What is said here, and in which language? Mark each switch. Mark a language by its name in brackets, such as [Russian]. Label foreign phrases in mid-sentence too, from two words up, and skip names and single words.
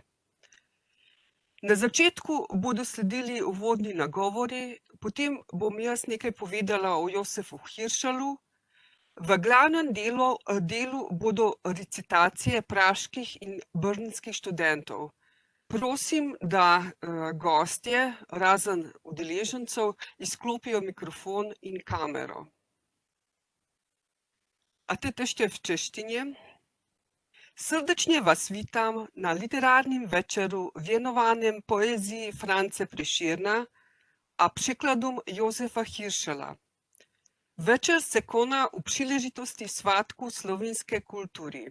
[Slovenian] Na začetku bodo sledili uvodni nagovori, potem bom jaz nekaj povedala o Josefu Hiršelu. V glavnem delu bodo recitacije praških in brnenskih študentov. Prosim, da gostje, razen udeležencev, izklopijo mikrofon in kamero. [Czech] A te ještě v češtině? Srdečně vás vítám na literárním večeru věnovaném poezii France Prešerna a překladům Josefa Hiršela. Večer se koná u příležitosti svátku slovenské kultury.